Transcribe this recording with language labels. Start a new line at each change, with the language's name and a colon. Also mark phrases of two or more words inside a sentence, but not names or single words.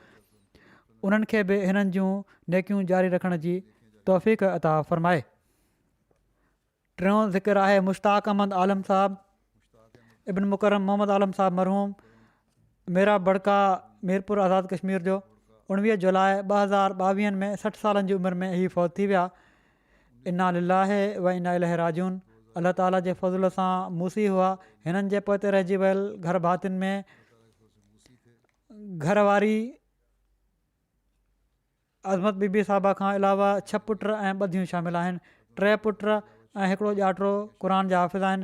Sindhi: उन्हनि खे बि हिननि जूं नेकियूं जारी रखण जी तौफ़ीक़ अता फ़रमाए। टियों ज़िक्र आहे मुश्ताक अहमद आलम साहबु, इब्न मुकरम मोहम्मद आलम साहबु मरहूम, मेरा बड़का मीरपुर आज़ाद कश्मीर जो। 19 जुलाई 2022 में 60 सालनि जी उमिरि में ही फ़ौत थी विया।
Arabic: إنا لله وإنا إليه راجعون.
Sindhi: अलाह ताला जे फज़ल सां मूसी हुआ। हिननि जे पोइते रहिजी वियल घर भातियुनि में घरवारी अज़मत बीबी साहिबा खां अलावा 6 पुट ऐं ॿधियूं शामिल आहिनि। 3 पुट ऐं हिकिड़ो ॼाठो क़ुर जा हाफ़िज़ आहिनि।